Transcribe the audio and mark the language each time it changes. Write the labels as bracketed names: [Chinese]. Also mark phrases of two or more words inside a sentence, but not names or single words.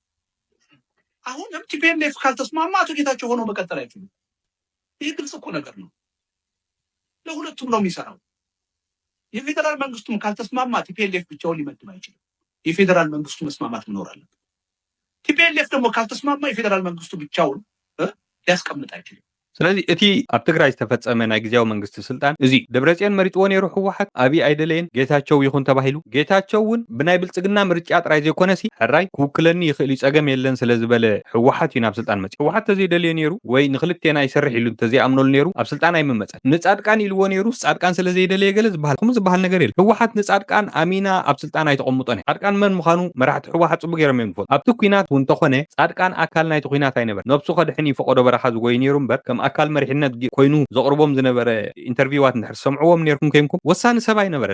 [Amharic] አሁንም ቲፒኤልኤፍ ካልተስማማ አቶ ጌታቸው ሆኖ መቀጠል አይችሉም። ይህ ግልጽ እኮ ነገር ነው። ለሁለቱም ነው የሚሰራው። የፌደራል መንግስቱም ካልተስማማ ቲፒኤልኤፍ ብቻውን ሊመድብ አይችልም። የፌደራል መንግስቱ መስማማት መኖር አለበት። ቲፒኤልኤፍ ደግሞ ካልተስማማ የፌደራል መንግስቱ ብቻውን ሊያስቀምጥ አይችልም። [Tigrinya] ስለዚ እቲ ኣብ ትግራይ ዝተፈጸመ ናይ ግዝያዊ መንግስቲ ስልጣን እዚ ደብረጽዮን መሪጥዎ ነይሩ ሕወሓት ኣብይ ኣይደለየን ጌታቸው ይኹን ተባሂሉ ጌታቸው እውን ብናይ ብልጽግና ምርጫ ጥራይ ዘይኮነሲ ሕራይ ክውክለኒ ይኽእል ይጸገም የለን ስለ ዝበለ ሕወሓት እዩ ናብ ስልጣን መጽ ሕወሓት ተዘይደልዮ ነይሩ ወይ ንክልቴና ይሰርሕ ኢሉ ተዘይኣምነሉ ነይሩ ኣብ ስልጣን ኣይምመፀን ንጻድቃን ኢልዎ ነይሩ ጻድቃን ስለ ዘይደለየ ገለ ዝበሃል ከምኡ ዝበሃል ነገር የለ ሕወሓት ንጻድቃን ኣሚና ኣብ ስልጣን ኣይተቐምጦን ጻድቃን መን ምዃኑ መራሕቲ ሕወሓት ጽቡቅ ገይሮም እዮም ዝፈልጡ ኣብቲ ኩናት እውን ተኾነ ጻድቃን ኣካል ናይቲ ኩናት ኣይነበረን ነብሱ ከድሕን ይፈቆዶ በረኻ ዝጎይ ነይሩ እምበር ከም ኣካል መሪሕነት ኮይኑ ዘቕርቦም ዝነበረ ኢንተርቪዋት እንድሕር ሰምዕዎም ነርኩም ከይንኩም ወሳኒ ሰብ ኣይነበረን